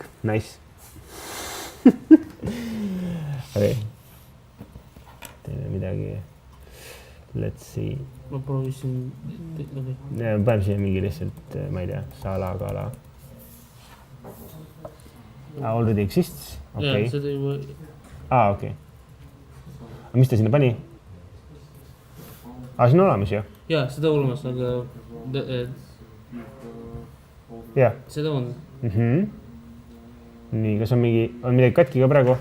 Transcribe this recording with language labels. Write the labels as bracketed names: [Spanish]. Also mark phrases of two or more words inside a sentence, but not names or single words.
[Estonian] Nice. Okay. Teeme midagi. [English] Let's see. [Estonian] ma proovisin Paneme siia mingi lihtsalt, ma ei tea, sala-kala. [English] Already exists? [Estonian] Okay. jaa, seda juba Okay. Mis ta sinna pani? See on olemas ju? jaa, seda olemas, aga Jah. seda on. Nii, kas on midagi katki ka praegu?